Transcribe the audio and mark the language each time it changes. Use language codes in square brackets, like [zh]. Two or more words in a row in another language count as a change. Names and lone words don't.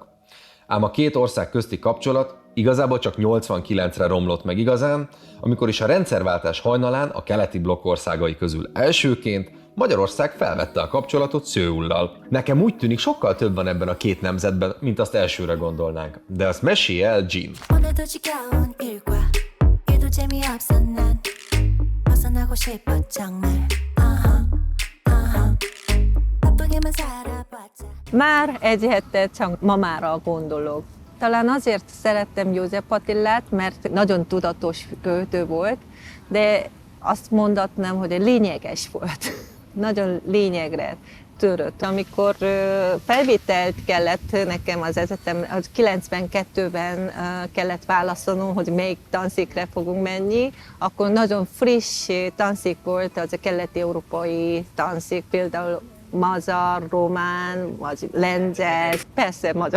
[hu] Ám a két ország közti kapcsolat igazából csak 89-re romlott meg igazán, amikor is a rendszerváltás hajnalán a keleti blokk országai közül elsőként Magyarország felvette a kapcsolatot Szöullal. Nekem úgy tűnik, sokkal több van ebben a két nemzetben, mint azt elsőre gondolnánk. De azt mesélj el, Jean. [ko] 오늘도 지겨운 일과 일도 재미없어 난 벗어나고 싶어 정말 바쁘게만 살아봤자 [hu] Már egy hete csak mamára gondolok. Talán azért szerettem József Attilát, mert nagyon tudatos költő volt, de azt mondatnám, hogy lényeges volt. Nagyon lényegre törött. Amikor felvételt kellett nekem az egyetem, 92-ben kellett válaszolnom, hogy melyik tanszékre fogunk menni, akkor nagyon friss tanszék volt az a keleti-európai tanszék, például magyar, román, vagy lengyel, persze magyar.